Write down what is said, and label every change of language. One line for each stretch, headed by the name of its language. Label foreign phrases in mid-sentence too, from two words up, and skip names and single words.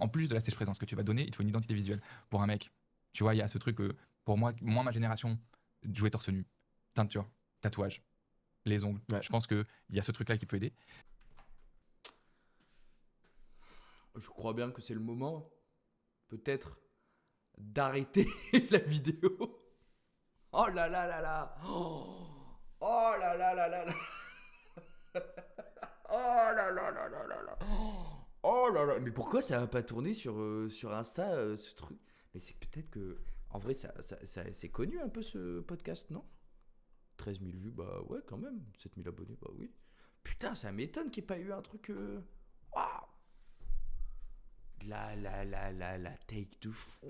French: En plus de la
English: stage présence
French: que tu vas donner, il te faut une identité visuelle. Pour un mec, tu vois, il y a ce truc que, pour moi, ma génération, jouer torse nu, teinture, tatouage, les ongles. Ouais. Je pense qu'il y a ce truc-là qui peut aider. Je crois bien que c'est le moment, peut-être, d'arrêter la vidéo. Oh là là là là. Oh là là là là là. Oh là là là là là là. Oh là là. Mais pourquoi ça va pas tourner sur Insta, ce truc? Mais c'est peut-être que... En vrai, c'est connu un peu ce podcast, non? 13 000 vues, bah ouais, quand même. 7 000 abonnés, bah oui. Putain, ça m'étonne qu'il n'y ait pas eu un truc... Waouh. La take de fou.